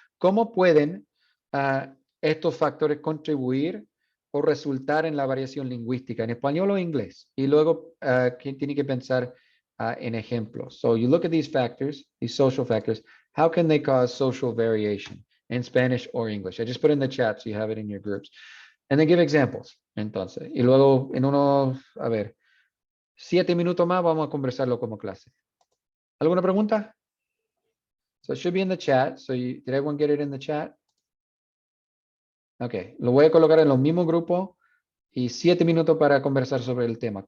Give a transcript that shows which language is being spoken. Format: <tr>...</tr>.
<es>¿Cómo pueden estos factores contribuir o resultar en la variación lingüística en español o inglés? Y luego, tiene que pensar en ejemplos.</es> <en>So you look at these factors, these social factors. How can they cause social variation in Spanish or English? I just put in the chat so you have it in your groups. And then give examples.</en> <es>Entonces, y luego en unos, 7 minutos más vamos a conversarlo como clase. ¿Alguna pregunta?</es> <en>So it should be in the chat. So did everyone get it in the chat?</en> <es>Ok, lo voy a colocar en los mismos grupos y 7 minutos para conversar sobre el tema.</es>